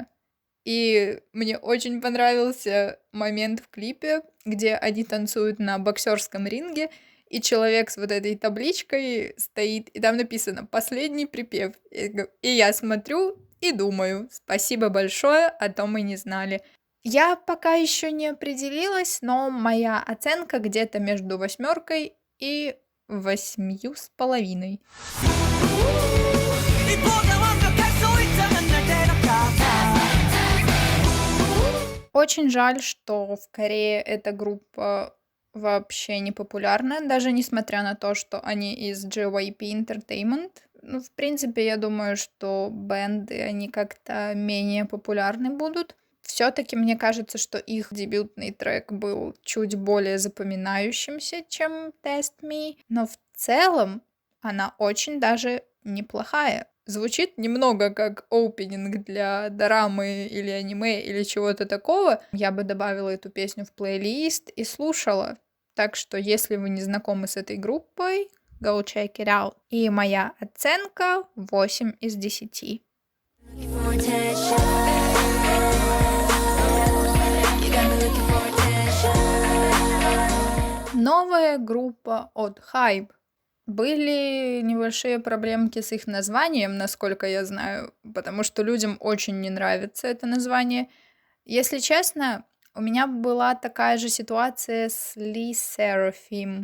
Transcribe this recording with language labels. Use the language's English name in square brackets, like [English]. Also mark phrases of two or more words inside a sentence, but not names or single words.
[Russian] И мне очень понравился момент в клипе, где они танцуют на боксерском ринге, и человек с вот этой табличкой стоит, и там написано «Последний припев». И я смотрю и думаю, спасибо большое, а то мы не знали. Я пока еще не определилась, но моя оценка где-то между 8 и 8,5. [Korean] 이 보다 완벽할 수 있다면 날 데려가. [Russian] Очень жаль, что в Корее эта группа вообще не популярна, даже несмотря на то, что они из JYP Entertainment. Ну, в принципе, я думаю, что бенды, они как-то менее популярны будут. Все-таки мне кажется, что их дебютный трек был чуть более запоминающимся, чем Test Me, но в целом она очень даже неплохая. Звучит немного как оупенинг для дорамы или аниме или чего-то такого. Я бы добавила эту песню в плейлист и слушала. Так что, если вы не знакомы с этой группой, [English] go check it out. [Russian] И моя оценка 8 из 10. [English] For attention. You got me looking for attention. [Russian] Новая группа от Hype. Были небольшие проблемки с их названием, насколько я знаю, потому что людям очень не нравится это название. Если честно, у меня была такая же ситуация с Lee Seraphim.